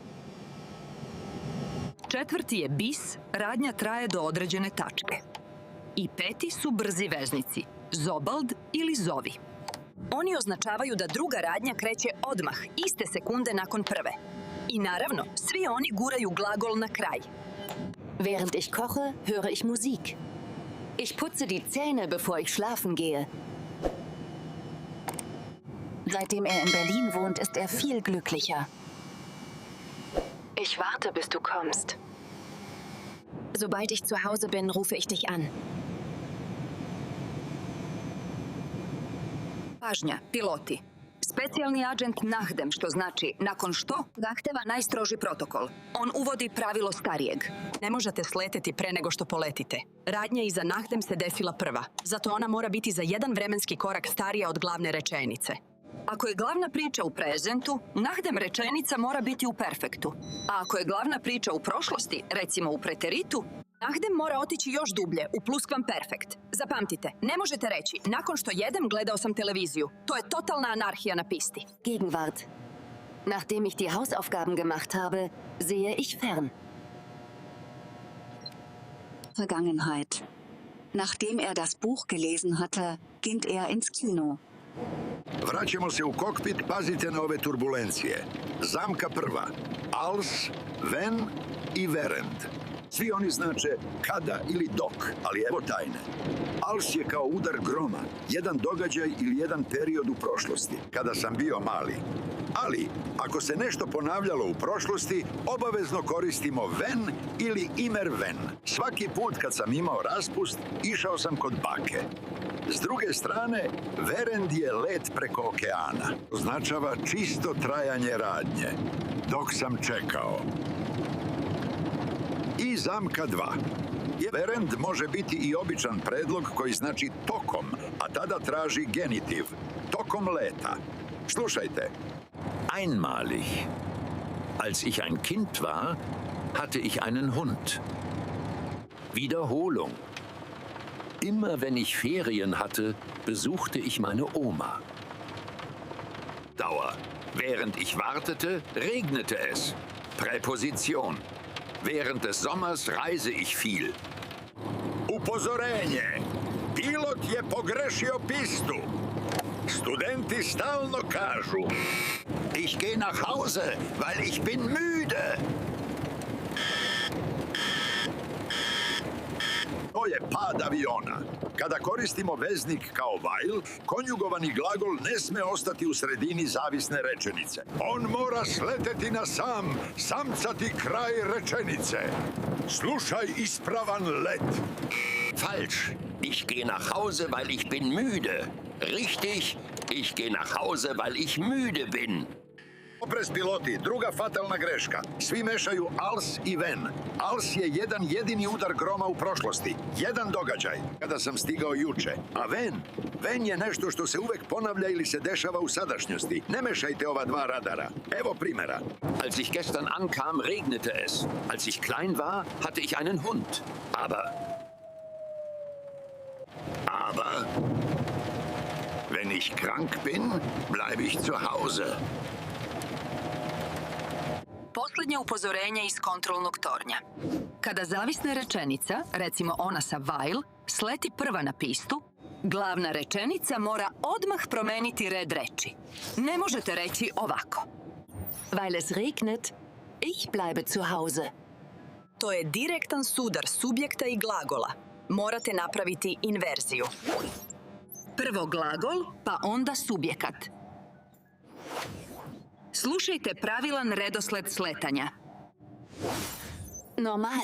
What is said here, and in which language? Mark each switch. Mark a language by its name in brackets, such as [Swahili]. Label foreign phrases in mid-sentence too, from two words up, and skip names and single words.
[Serbian] Četvrti je Bis, radnja traje do određene tačke. I peti su brzi veznici, Zobald ili Zovi. Oni označavaju da druga radnja kreće odmah, iste sekunde nakon prve. I naravno, svi oni guraju glagol na kraj. [German] Während ich koche, höre ich Musik. Ich putze die Zähne, bevor ich schlafen gehe. Seitdem er in Berlin wohnt, ist er viel glücklicher. Ich warte, bis du kommst. Sobald ich zu Hause bin, rufe ich dich an. [Serbian] Pažnja, piloti. Specijalni agent Nahdem, što znači nakon što, zahteva najstroži protokol. On uvodi pravilo starijeg. Ne možete sleteti pre nego što poletite. Radnja iza Nahdem se desila prva, zato ona mora biti za jedan vremenski korak starija od glavne rečenice. Ako je glavna priča u prezentu, Nahdem rečenica mora biti u perfektu. A ako je glavna priča u prošlosti, recimo u preteritu, Nahdem mora otići još dublje, u pluskvamperfekt. Zapamtite, ne možete reći, nakon što jedem gledao sam televiziju. To je totalna anarhija na pisti. [German] Gegenwart. Nachdem ich die Hausaufgaben gemacht habe, sehe ich fern. Vergangenheit. Nachdem er das Buch gelesen hatte, ging er ins Kino. [Serbian] Vraćamo se u kokpit, pazite na ove turbulencije. Zamka prva. [German] Als, wenn i während. [Serbian] Svi oni znače kada ili dok, ali evo tajne. Als je kao udar groma, jedan događaj ili jedan period u prošlosti, kada sam bio mali. Ali, ako se nešto ponavljalo u prošlosti, obavezno koristimo when ili [German] immer wenn. [Serbian] Svaki put kad sam imao raspust, išao sam kod bake. S druge strane, Verend je let preko okeana. Označava čisto trajanje radnje. Dok sam čekao. I zamka 2. Verend može biti i običan predlog koji znači tokom, a tada traži genitiv. Tokom leta. Slušajte. [German] Einmalig. Als ich ein Kind war, hatte ich einen Hund. Wiederholung. Immer wenn ich Ferien hatte, besuchte ich meine Oma. Dauer. Während ich wartete, regnete es. Präposition. Während des Sommers reise ich viel. [Serbian] Upozorenje. Pilot je pogrešio pistu. Studenti stalno kažu: [German] Ich gehe nach Hause, weil ich bin müde. [Serbian] To je pad aviona. Kada koristimo veznik kao while, konjugovani glagol ne sme ostati u sredini zavisne rečenice. On mora sleteti na samcati kraj rečenice. Slušaj ispravan let. [German] Falsch. Ich gehe nach Hause, weil ich bin müde. Richtig. Ich gehe nach Hause, weil ich müde bin. [Serbian] Oprez piloti, druga fatalna greška. Svi mešaju Als i Ven. Als je jedan jedini udar groma u prošlosti. Jedan događaj, kada sam stigao juče. A Ven je nešto što se uvek ponavlja ili se dešava u sadašnjosti. Ne mešajte ova dva radara. Evo primjera. [German] Als ich gestern ankam, regnete es. Als ich klein war, hatte ich einen Hund. Aber wenn ich krank bin, bleibe ich zu Hause. [Serbian] Posljednje upozorenje iz kontrolnog tornja. Kada zavisna rečenica, recimo ona sa while, sleti prva na pistu, glavna rečenica mora odmah promeniti red reči. Ne možete reći ovako. [German] Weil es regnet, ich bleibe zu Hause. [Serbian] To je direktan sudar subjekta i glagola. Morate napraviti inverziju. Prvo glagol, pa onda subjekat. Slušajte pravilan redosled sletanja. [German] Normal.